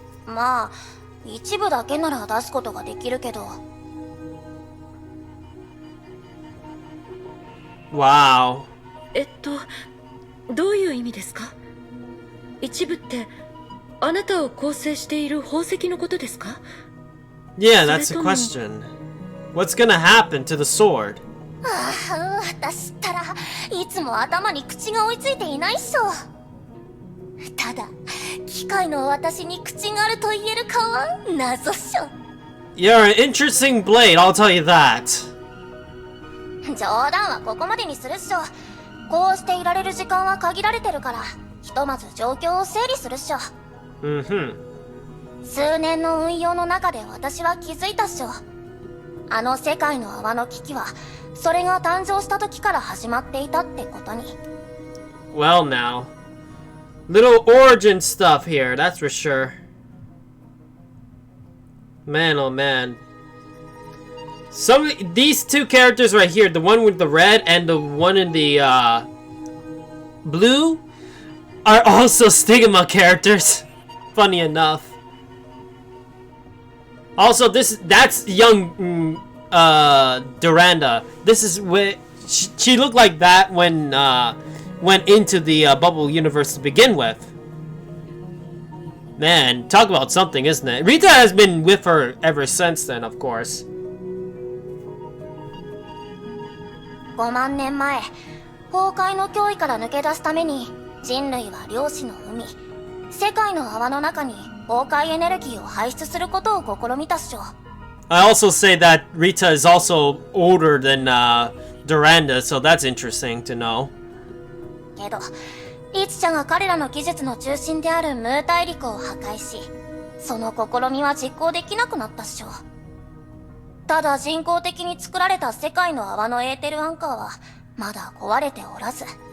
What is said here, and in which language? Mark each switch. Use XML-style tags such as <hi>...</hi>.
<ja>まあ、一部だけなら出すことができるけど。</ja> <en>Wow.</en> <ja>どういう意味ですか？一部ってあなたを構成している宝石のことですか？</ja> <en>Yeah, that's a question. What's gonna happen to the sword?</en> <ja>私ったらいつも頭に口が追いついていないっしょ。ただ機械の私に口があると言えるかは謎っしょ。</ja> <en>You're an interesting blade, I'll tell you that.</en> <ja>冗談はここまでにするっしょ。こうしていられる時間は限られてるから、ひとまず状況を整理するっしょ。数年の運用の中で私は気づいたっしょ。あの世界の泡の危機はそれが誕生した時から始まっていたってことに。</ja> <en>Well now. Little origin stuff here, that's for sure. Man, oh man. These two characters right here, the one with the red and the one in the blue, are also stigma characters. Funny enough. Also, that's young Durandal. This is where she looked like that when went into the bubble universe to begin with. Man, talk about something, isn't it? Rita has been with her ever since then, of course.</en> <ja>5万年前、崩壊の脅威から抜け出すために人類は量子の海、世界の泡の中に崩壊エネルギーを排出することを試みたっしょ。</ja> <en>I also say that Rita is also older than Durandal, so that's interesting to know.</en> <ja>けどリツちゃんが彼らの技術の中心であるムー大陸を破壊し、その試みは実行できなくなったっしょ。ただ人工的に作られた世界の泡のエーテルアンカーはまだ壊れておらず。</ja>